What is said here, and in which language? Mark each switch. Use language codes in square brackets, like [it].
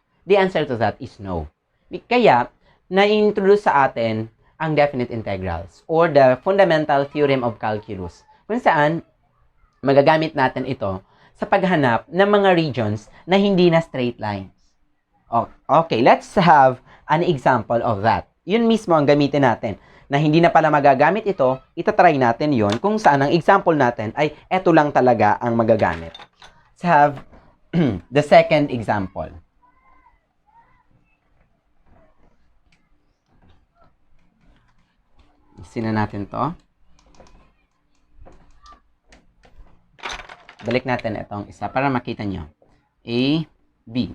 [en] The answer to that is no. [tl] Kaya, na-introduce sa atin ang [en] definite integrals or the fundamental theorem of calculus, [tl] kung saan magagamit natin ito sa paghanap ng mga regions na hindi na straight lines. [en] Okay, let's have an example of that. [tl] Yun mismo ang gamitin natin. Na hindi na pala magagamit ito, itatry natin yon kung saan ang example natin ay eto lang talaga ang magagamit. [en] Let's have the second example. [tl] Isin na natin to. Balik natin itong isa para makita nyo. A, B.